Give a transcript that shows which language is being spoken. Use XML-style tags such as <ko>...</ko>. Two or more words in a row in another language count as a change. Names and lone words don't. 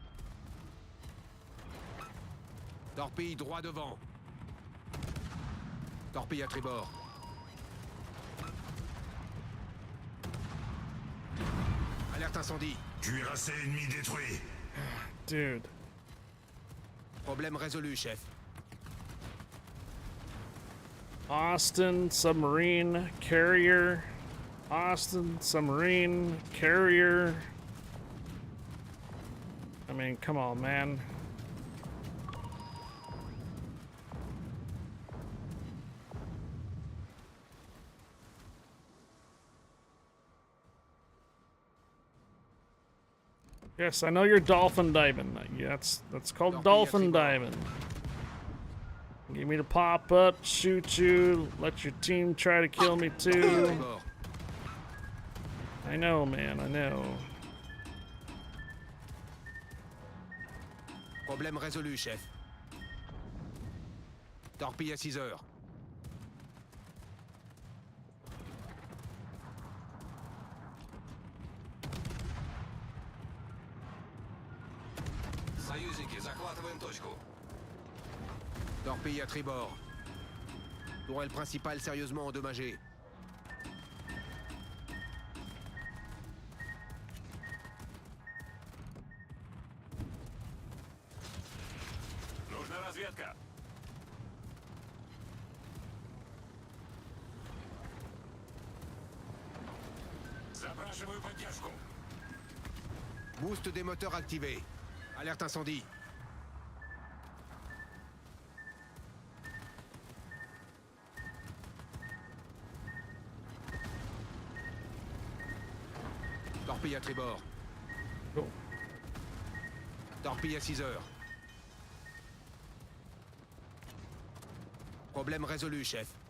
<fr>Torpille droit devant. Torpille à tribord. Alerte incendie. Cuirassé ennemi détruit. Dude. Problème résolu, chef.</fr> <en>Austin, submarine, carrier. Austin, submarine, carrier. I mean, come on, man. Yes, I know you're dolphin diving. Yeah, that's called dolphin diving. Get me to pop up, shoot you, let your team try to kill me too. I know, man, I know.</en> <fr>Problème résolu, chef. Torpille à 6 heures.</fr> <ru>Союзники, захватываем точку.</ru> <fr>Torpille à tribord. Tourelle principale sérieusement endommagée.</fr> <ru>Нужна разведка. Запрашиваю поддержку.</ru> <fr>Boost des moteurs activé. Alerte incendie. Torpille à tribord. Go. Torpille à 6 heures. Problème résolu, chef.</fr>